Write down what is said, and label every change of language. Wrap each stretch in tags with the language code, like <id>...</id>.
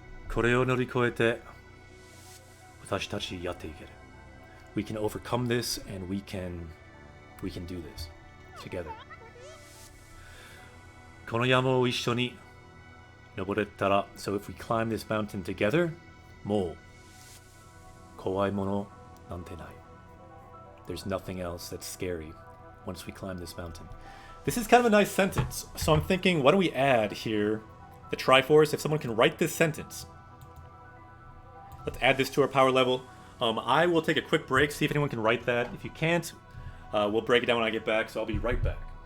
<ja>これを乗り越えて私たちやっていける。</ja> <en>We can overcome this and we can do this together.</en> <ja>この山を一緒に登れたら、</ja> <en>so if we climb this mountain together,</en> <ja>もう怖いものなんてない。</ja> <en>There's nothing else that's scary once we climb this mountain. This is kind of a nice sentence. So I'm thinking, why don't we add here the Triforce? If someone can write this sentence, let's add this to our power level. I will take a quick break, see if anyone can write that. If you can't, we'll break it down when I get back, so I'll be right back.</en>